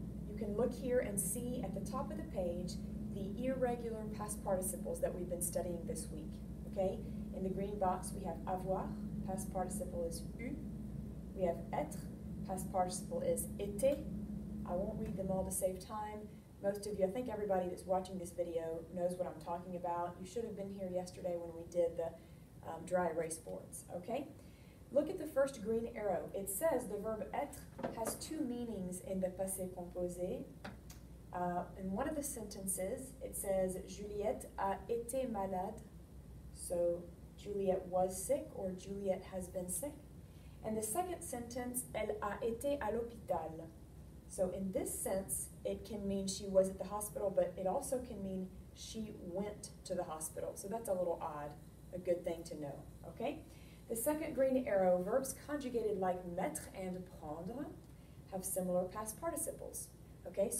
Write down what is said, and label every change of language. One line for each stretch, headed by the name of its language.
English: You can look here and see at the top of the page the irregular past participles that we've been studying this week. Okay, in the green box we have avoir, past participle is eu. We have être, past participle is été. I won't read them all to save time. Most of you, I think everybody that's watching this video knows what I'm talking about. You should have been here yesterday when we did the dry erase boards, okay? Look at the first green arrow. It says the verb être has 2 meanings in the passé composé. In one of the sentences, it says
French: Juliette a été malade.
English: So Juliette was sick or Juliette has been sick. And the second sentence,
French: elle a été à l'hôpital.
English: So in this sense, it can mean she was at the hospital, but it also can mean she went to the hospital. So that's a little odd, a good thing to know, okay? The second green arrow, verbs conjugated like mettre and prendre have similar past participles, okay?